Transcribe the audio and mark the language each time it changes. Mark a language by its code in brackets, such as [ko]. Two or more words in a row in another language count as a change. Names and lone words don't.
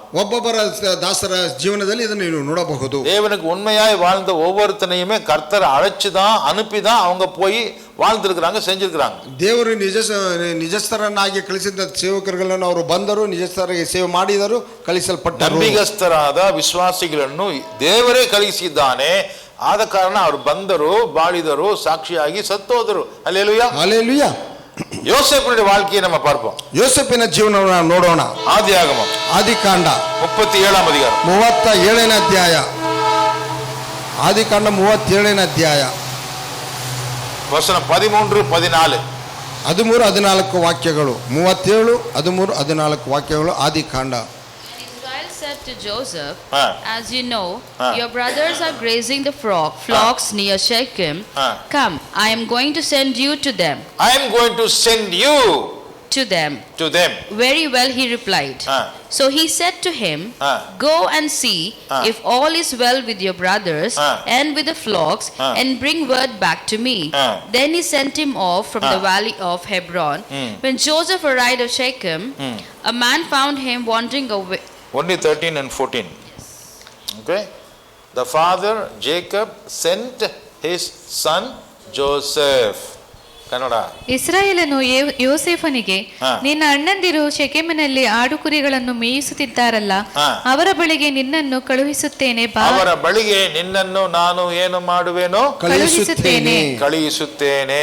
[kn] ಒಬ್ಬೊಬ್ಬರ ದಾಸರ ಜೀವನದಲ್ಲಿ ಇದನ್ನು ನೀವು ನೋಡಬಹುದು. [ta] தேவனுக்கு உண்மையாய் வாழ்ந்த ஒவ்வொருத்தனையுமே கர்த்தர் அழைச்சுதான் அனுப்பிதான் அவங்க போய் வாழ்ந்திருக்கிறாங்க, செஞ்சிருக்கிறாங்க. [kn] ದೇವರು ನಿಜಸ್ಥರನ್ನಾಗಿ ಕಳಿಸಿದ ಸೇವಕರುಗಳನ್ನು ಅವರು ಬಂದರು, ನಿಜಸ್ಥರಿಗೆ ಸೇವೆ ಮಾಡಿದರು, ಕಳಿಸಲ್ಪಟ್ಟರು. ನಂಬಿಗಸ್ತರಾದ ವಿಶ್ವಾಸಿಗಳನ್ನು ದೇವರೇ ಕಳಿಸಿದ್ದಾನೆ. ಆದ ಕಾರಣ ಅವರು ಬಂದರು, ಬಾಳಿದರು, ಸಾಕ್ಷಿಯಾಗಿ ಸತ್ತೋದರು. ಹಲ್ಲೆಲೂಯಾ, ಹಲ್ಲೆಲೂಯಾ. [ta] யோசேப்பினுடைய வாழ்க்கையை நம்ம பார்ப்போம். [kn] யோசேಪಿನ ಜೀವನವನ್ನು ನಾವು ನೋಡೋಣ. [ta] ஆதியாகமம் [kn] ಆದಿಕಾಂಡ [ta] 37ನೇ அதிகாரம் [kn] 37ನೇ ಅಧ್ಯಾಯ. ಆದಿಕಾಂಡ 37ನೇ ಅಧ್ಯಾಯ ವಚನ 13, 14. 13-14 ವಾಕ್ಯಗಳು. 37, 13, 14 ವಾಕ್ಯಗಳು ಆದಿಕಾಂಡ. [en] Israel said to Joseph, Ah. as you know, your brothers are grazing the flocks near Shechem. Come, I am going to send you to them. I am going to send you To them. to them. Very well, he replied. So he said to him, go and see if all is well with your brothers and with the flocks, and bring word back to me. Then he sent him off from the valley of Hebron. When Joseph arrived at Shechem, a man found him wandering away. Only 13 and 14. Okay. The father Jacob sent his son Joseph. [kn] ಕನ್ನಡ. ಇಸ್ರಾಯೇಲನು ಯೋಸೇಫನಿಗೆ, ನಿನ್ನ ಅಣ್ಣಂದಿರು ಶೆಕೆಮಿನಲ್ಲಿ ಆಡುಕುರಿಗಳನ್ನು ಮೇಯಿಸುತ್ತಿದ್ದಾರಲ್ಲ, ಅವರ ಬಳಿಗೆ ನಿನ್ನನ್ನು ಕಳುಹಿಸುತ್ತೇನೆ ಬಾ. ಅವರ ಬಳಿಗೆ ನಿನ್ನನ್ನು ನಾನು ಏನು ಮಾಡುವೆನೋ ಕಳುಹಿಸುತ್ತೇನೆ